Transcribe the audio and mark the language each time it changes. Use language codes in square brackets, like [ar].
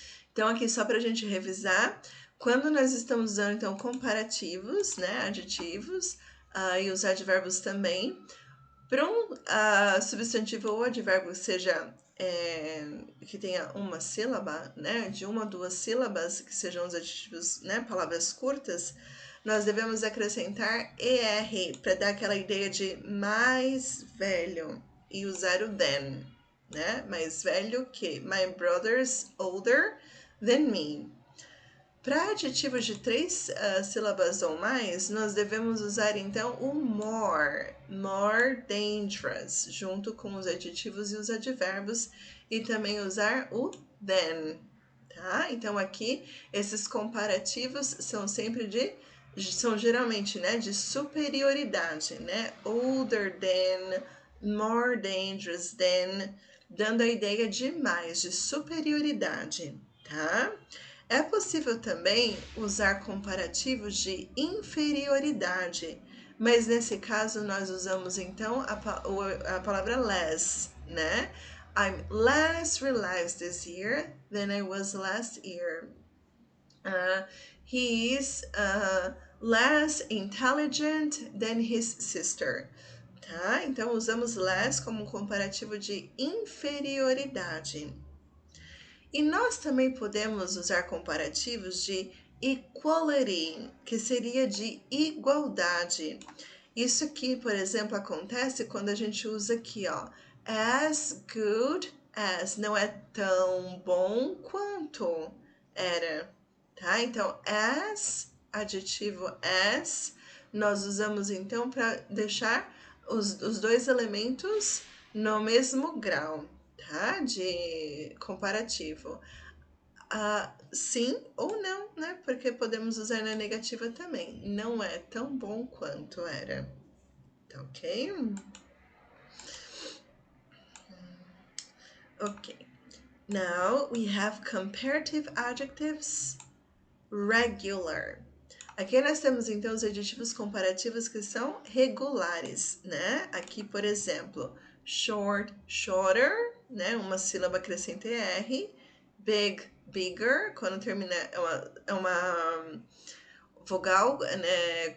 [pt] Então, aqui, só para a gente revisar, quando nós estamos usando, então, comparativos, né, adjetivos, e os advérbios também, para um substantivo ou advérbio seja que tenha uma sílaba, né, de uma ou duas sílabas, que sejam os adjetivos, né, palavras curtas, nós devemos acrescentar ER para dar aquela ideia de mais velho e usar o than, né, mais velho que. [en] My brother's older than me. [pt] Para adjetivos de três sílabas ou mais, nós devemos usar então o [en] more dangerous, [pt] junto com os adjetivos e os advérbios, e também usar o than, tá? Então aqui esses comparativos são sempre são geralmente, né, de superioridade, né? [en] Older than, more dangerous than, [pt] dando a ideia de mais, de superioridade, tá? É possível também usar comparativos de inferioridade, mas nesse caso nós usamos então a palavra less, né? [en] I'm less relaxed this year than I was last year. Uh, he is less intelligent than his sister. [pt] Tá? Então usamos less como um comparativo de inferioridade. E nós também podemos usar comparativos de equality, que seria de igualdade. Isso aqui, por exemplo, acontece quando a gente usa aqui, ó, [en] as good as, [pt] não é tão bom quanto era, tá? Então, as, adjetivo as, nós usamos então para deixar os dois elementos no mesmo grau, tá? De comparativo. Sim ou não, né? Porque podemos usar na negativa também. Não é tão bom quanto era. Tá ok? Ok. [en] Now we have comparative adjectives regular. [pt] Aqui nós temos então os adjetivos comparativos que são regulares, né? Aqui, por exemplo, short, shorter, né? Uma sílaba acrescenta ER. Big, bigger, quando termina é uma vogal, né?